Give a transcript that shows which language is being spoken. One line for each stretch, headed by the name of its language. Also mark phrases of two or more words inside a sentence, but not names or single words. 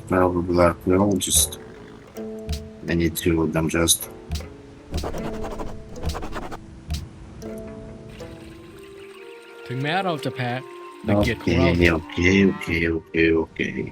English: Probably archaeologist. I need two of them just.
Thai: ถึงแม้เราจะแพ้แต่เกียรติของเรา
English: Okay.